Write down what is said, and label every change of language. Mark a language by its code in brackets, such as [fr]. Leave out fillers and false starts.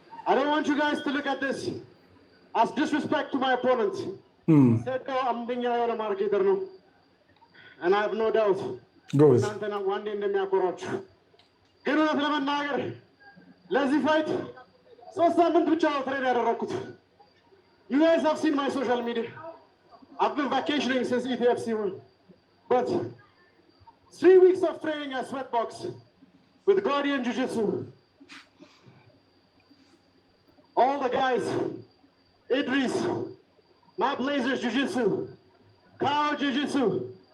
[en] I don't want you guys to look at this as disrespect to my opponent. [am] አምደኛ የሆነ ማርኬተር ነው [en] and I have no doubt [am] እናንተና ዋንዴ እንደሚያኮራችሁ። ግን እውነት ለመናገር ለዚህ ፋይት 3 ሳምንት ብቻ ነው ትሬን ያደረኩት። [en] You guys have seen my social media. I've been vacationing since ETFC won. But 3 weeks of training at Sweatbox with Guardian Jiu-Jitsu. All the guys, Idris, my Blazers Jiu-Jitsu, Kao Jiu-Jitsu.